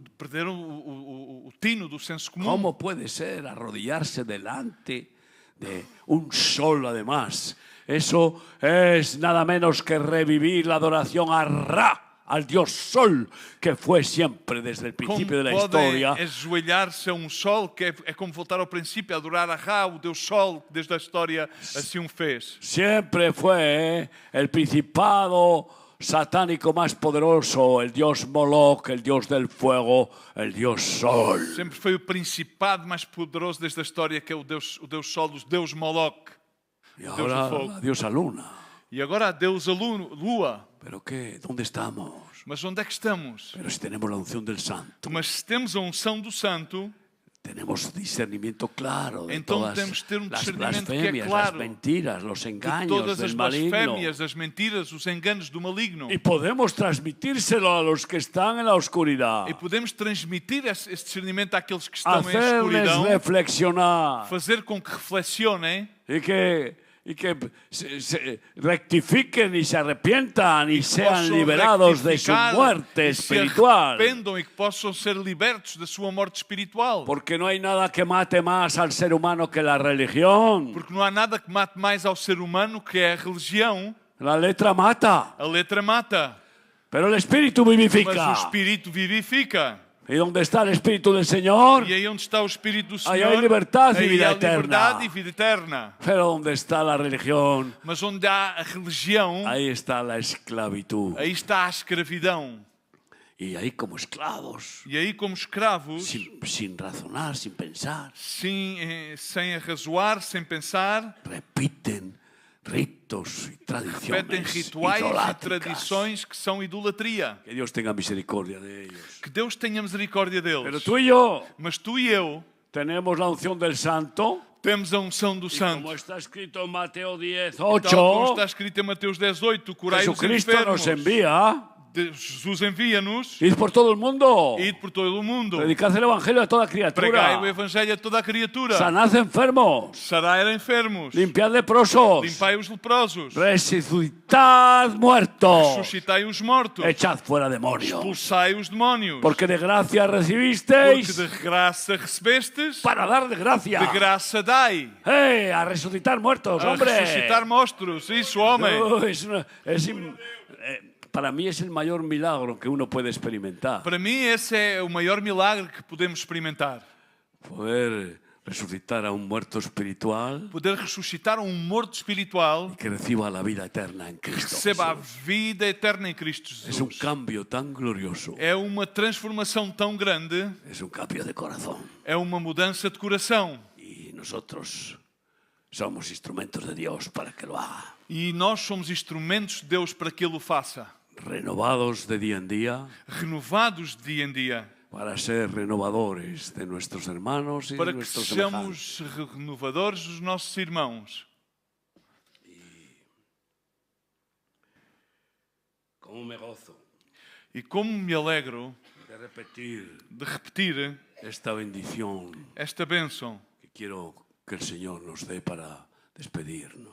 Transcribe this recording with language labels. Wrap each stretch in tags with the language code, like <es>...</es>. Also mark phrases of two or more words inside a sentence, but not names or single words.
<pt>Perderam o tino do senso comum.</pt> <es>¿Cómo puede ser arrodillarse delante de un sol además? Eso es nada menos que revivir la adoración a Ra, al Dios Sol, que fue siempre desde el principio de la historia.</es> <pt>Podem ajoelhar-se a um sol que é como voltar ao princípio, a adorar a Ra, o Deus Sol, que desde a história assim o fez.</pt> <es>Siempre fue el principado satánico más poderoso, el dios Moloch, el dios del fuego, el dios Sol.</es> <pt>Sempre foi o principado mais poderoso desde a história, que é o Deus Sol, o Deus Moloch.</pt> <es>Y ahora la diosa Luna.</es> <pt>E agora a deusa Lua.</pt> <es>¿Pero qué? ¿Dónde estamos?</es> <pt>Mas onde é que estamos?</pt> <es>Pero si tenemos la unción del Santo,</es> <pt>Mas se temos a unção do Santo,</pt> <es>tenemos discernimiento claro de</es> <pt>então</pt> <es>todas</es> <pt>temos de ter</pt> <es>las</es> <pt>discernimento que é</pt> <es>blasfemias,</es> <pt>claro</pt> <es>las mentiras, los</es> <pt>de</pt> <es>engaños</es> <pt>todas</pt> <es>del</es> <pt>as</pt> <es>maligno.</es> <pt>blasfémias, as mentiras, os enganos do maligno.</pt> <es>Y podemos transmitírselo a los que están en la oscuridad.</es> <pt>E podemos transmitir esse discernimento àqueles que estão em</pt> <es>Hacerles</es> <pt>escuridão,</pt> <es>reflexionar</es> <pt>fazer com que reflexionem</pt> <es>y que se rectifiquen y se arrepientan y sean</es> <pt>possam</pt> <es>liberados de su</es> <pt>rectificar</pt> <es>muerte</es> <pt>e se</pt> <es>espiritual.</es> <pt>arrependam e que possam ser libertos da sua morte espiritual.</pt> <es>Porque no hay nada que mate más al ser humano que la religión.</es> <pt>Porque não há nada que mate mais ao ser humano que é a religião.</pt> <es>La letra mata,</es> <pt>A letra mata,</pt> <es>pero el espíritu</es> <pt>mas</pt> <es>vivifica.</es> <pt>o espírito vivifica.</pt> <es>Y donde está el espíritu del Señor,</es> <pt>E aí onde está o espírito do aí Senhor, há liberdade e aí vida há eterna. liberdade e vida eterna.</pt> <es>pero donde está la religión,</es> <pt>Mas onde há a religião,</pt> <es>ahí está la esclavitud.</es> <pt>aí está a escravidão.</pt> <es>Y ahí como esclavos,</es> <pt>E aí como escravos,</pt> <es>sin razonar, sin pensar,</es> <pt>sem arrazoar, sem pensar,</pt> <es>repiten ritos y</es> <pt>repetem</pt> <es>tradiciones</es> <pt>rituais e</pt> <es>idolátricas.</es> <pt>tradições que são idolatria.</pt> <es>Que Dios tenga misericordia de ellos.</es> <pt>Que Deus tenha misericórdia</pt> <es>Pero</es> <pt>deles.</pt> <es>tú y yo</es> <pt>Mas tu e eu</pt> <es>tenemos la unción del Santo.</es> <pt>temos a unção do</pt> <es>Y</es> <pt>Santo.</pt> <es>como está escrito en Mateo 10, Tal como 8,</es> <pt>está escrito em Mateus 10:8, curai os</pt> <es>Jesucristo</es> <pt>enfermos.</pt> <es>nos envía.</es> <pt>Jesus envia-nos,</pt> <es>Id por todo el mundo.</es> <pt>id por todo o mundo.</pt> <es>Predicad el evangelio a toda</es> <pt>Pregai o</pt> <es>criatura.</es> <pt>evangelho a toda a criatura.</pt> <es>Sanad enfermos.</es> <pt>Sarai enfermos.</pt> <es>Limpiad leprosos.</es> <pt>Limpai os leprosos.</pt> <es>Resucitad muertos.</es> <pt>Ressuscitai os mortos.</pt> <es>Echad fuera demonios.</es> <pt>Expulsai os demónios.</pt> <es>Porque de gracia</es> <pt>Porque</pt> <es>recibisteis</es> <pt>de graça recebestes,</pt> <es>para dar de gracia.</es> <pt>de graça dai.</pt> <es>A resucitar muertos,</es> <pt>A</pt> <es>hombre.</es> <pt>ressuscitar monstros. Isso, homem.</pt> <es>Para mí es el mayor milagro que uno puede experimentar.</es> <pt>Para mim, esse é o maior milagre que podemos experimentar.</pt> <es>Poder resucitar a un muerto espiritual</es> <pt>Poder ressuscitar um morto espiritual</pt> <es>que reciba la vida eterna en</es> <pt>que</pt> <es>Cristo</es> <pt>receba a</pt> <es>Jesús.</es> <pt>vida eterna em Cristo</pt> <es>Es un</es> <pt>Jesus.</pt> <es>cambio tan glorioso.</es> <pt>É uma transformação tão grande,</pt> <es>Es un cambio de corazón.</es> <pt>é uma mudança de coração.</pt> <es>Y nosotros somos instrumentos de Dios para que lo haga.</es> <pt>E nós somos instrumentos de Deus para que Ele o faça.</pt> <es>Renovados de día en día</es> <pt>Renovados de dia em dia.</pt> <es>para ser renovadores de nuestros hermanos y</es> <pt>Para</pt> <es>de</es> <pt>que</pt> <es>nuestros semejantes.</es> <pt>sejamos renovadores dos nossos irmãos.</pt> <es>¿Cómo me gozo</es> <pt>E como me alegro</pt> <es>de repetir</es> <pt>de repetir</pt> <es>esta bendición</es> <pt>esta bênção</pt> <es>que quiero que el Señor nos dé para despedirnos?</es>